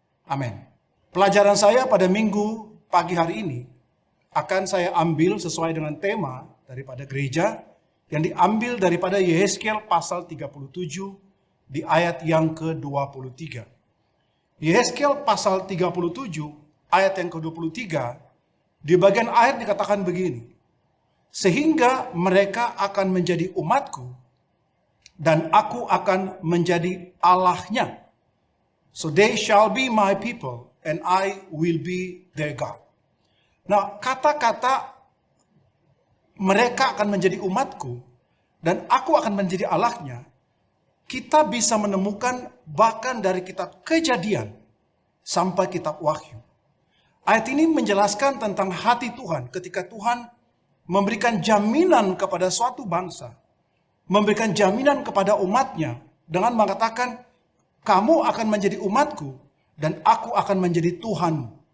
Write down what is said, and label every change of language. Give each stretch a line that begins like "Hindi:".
Indonesian: Amin. Pelajaran saya pada minggu pagi hari ini akan saya ambil sesuai dengan tema daripada gereja yang diambil daripada Yehezkiel pasal 37 di ayat yang ke-23. Yehezkiel pasal 37 ayat yang ke-23 di bagian ayat dikatakan begini. Sehingga mereka akan menjadi umatku dan aku akan menjadi Allahnya.
English: So they shall be my people and I will be their God.
Indonesian: Nah, kata-kata mereka akan menjadi umatku dan aku akan menjadi Allahnya, kita bisa menemukan bahkan dari kitab Kejadian sampai kitab Wahyu. Ayat ini menjelaskan tentang hati Tuhan ketika Tuhan memberikan jaminan kepada suatu bangsa, memberikan jaminan kepada umatnya dengan mengatakan, kamu akan menjadi umatku dan aku akan menjadi Tuhanmu.